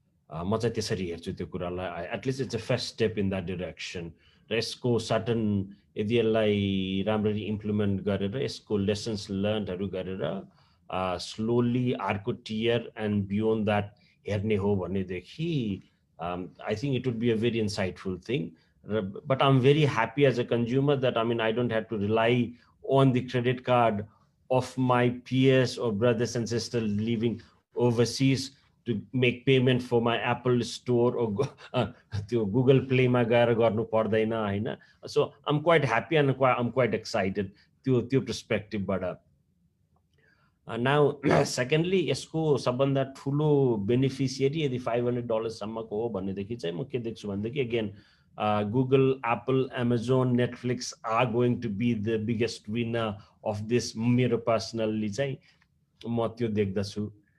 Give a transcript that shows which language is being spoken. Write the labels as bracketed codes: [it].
[ne] म चाहिँ त्यसरी हेर्छु त्यो कुरालाई, [en] At least it's a first step in that direction. [ne] र यसको सर्टन यदि यसलाई राम्ररी इम्प्लिमेन्ट गरेर यसको लेसन्स लर्नहरू गरेर स्लोली अर्को टियर एन्ड बियोन्ड द्याट हेर्ने हो भनेदेखि [en] I think it would be a very insightful thing. But I am very happy as a consumer that I mean I don't have to rely on the credit card of my peers or brothers and sisters living overseas to make payment for my Apple store or Google Play [ne] ma gaera garnu pardaina haina. [en] So I'm quite happy and I'm quite excited to perspective bada. Now secondly [ne] यसको सबभन्दा ठुलो beneficiary यदि $500 सम्मको हो भनेदेखि चाहिँ म के देख्छु भनेदेखि again [en] Google, Apple, Amazon, Netflix are going to be the biggest winner of this [ne] मेरो पर्सनल्ली चाहिँ म त्यो देख्दछु।